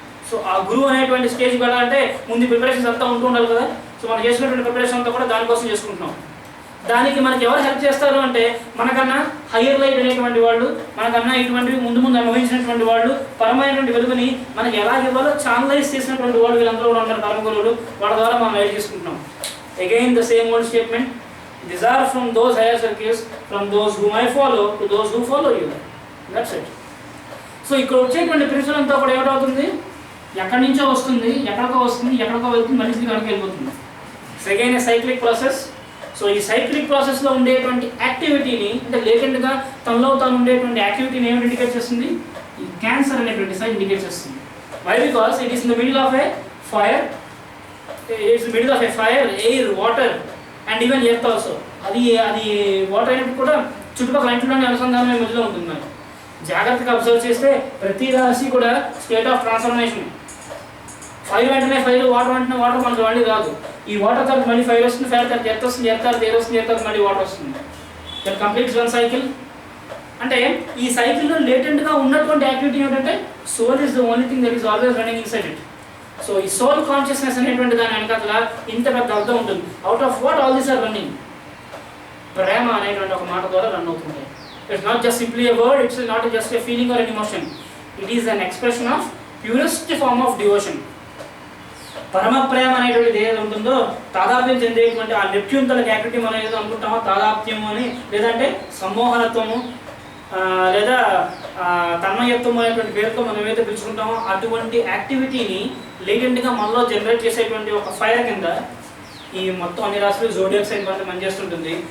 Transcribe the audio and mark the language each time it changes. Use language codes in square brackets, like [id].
[te] So ఆ గురువు అనేటువంటి స్టేజ్కి వెళ్ళాలంటే ముందు ప్రిపరేషన్స్ అంతా ఉంటూ ఉండాలి కదా. సో మనం చేసినటువంటి ప్రిపరేషన్ అంతా కూడా దానికోసం చేసుకుంటున్నాం. దానికి మనకి ఎవరు హెల్ప్ చేస్తారు అంటే మనకన్నా హయ్యర్ లైట్ అనేటువంటి వాళ్ళు, మనకన్నా ఇటువంటివి ముందు అనుభవించినటువంటి వాళ్ళు, పరమైనటువంటి వెలుగుని మనకి ఎలా ఇవ్వాలో ఛానలైజ్ చేసినటువంటి వాళ్ళు వీళ్ళందరూ కూడా ఉన్నారు పరమ గురువులు. వాళ్ళ ద్వారా మనం లైట్ చేసుకుంటున్నాం. Again the same old statement, [en] these are from those higher circles, from those whom I follow to those who follow you. That's it. [te] So ఇక్కడ వచ్చేటువంటి ప్రిన్సిపల్ అంతా కూడా ఏమిటవుతుంది, ఎక్కడి నుంచో వస్తుంది, ఎక్కడికో వస్తుంది, ఎక్కడికో వెళ్తుంది, మళ్ళీ అక్కడికి వెళ్ళిపోతుంది. Second cyclic process. సో ఈ సైక్లిక్ ప్రాసెస్లో ఉండేటువంటి యాక్టివిటీని, అంటే లేటెంట్గా తనలో తాను ఉండేటువంటి యాక్టివిటీని ఏమి ఇండికేట్ చేస్తుంది, ఈ క్యాన్సర్ అనేటువంటి సైన్ ఇండికేట్ చేస్తుంది. Why? [en] Because it is in the middle of a fire, it's middle of a fire, air, water and even earth also. [te] అది వాటర్ అయినప్పుడు కూడా చుట్టుపక్కల ఇంట్లోనే అనుసంధానమే మధ్యలో ఉంటుంది. మరి జాగ్రత్తగా అబ్జర్వ్ చేస్తే ప్రతి రాశి కూడా స్టేట్ ఆఫ్ ట్రాన్స్ఫర్మేషన్. ఫైర్ వెంటనే ఫైర్, వాటర్ వెంటనే వాటర్ మనకు మళ్ళీ రాదు. ఈ వాటర్ తర్వాత మళ్ళీ ఫైర్ వస్తుంది, ఫైర్ తర్వాత ఎర్త్ వస్తుంది, ఎర్త్ తర్వాత ఎయిర్ వస్తుంది, ఎర్త్ తర్వాత మళ్ళీ వాటర్ వస్తుంది. That completes one cycle. అంటే ఈ సైకిల్లో లేటెంట్గా ఉన్నటువంటి యాక్టివిటీ ఏంటంటే soul is the only thing that is always running inside it. So ఈ సోల్ కాన్షియస్నెస్ అనేటువంటి దాని వెనకాల ఇంత పెద్ద అర్థం ఉంటుంది. Out of what all these are running? ప్రేమ అనేటువంటి ఒక మాట ద్వారా రన్ అవుతుంది. [en] It's not just simply a word, it's not just a feeling or an emotion. It is an expression of purest form of devotion. [te] పరమ ప్రేమ అనేటువంటిది ఏది ఉంటుందో తాదాప్యం చెందేటువంటి ఆ నెప్ట్యూన్ తల యాక్టివిటీ మనం ఏదో అనుకుంటామో తాదాప్యము అని, లేదంటే సమ్మోహనత్వము, లేదా తన్మయత్వం అనేటువంటి పేరుతో మనం ఏదైతే పిలుచుకుంటామో అటువంటి యాక్టివిటీని లేటెంట్గా మనలో జనరేట్ చేసేటువంటి ఒక ఫైర్ కింద ఈ మొత్తం అన్ని రాశులు జోడియాక్ సైన్ పని పనిచేస్తుంటుంది.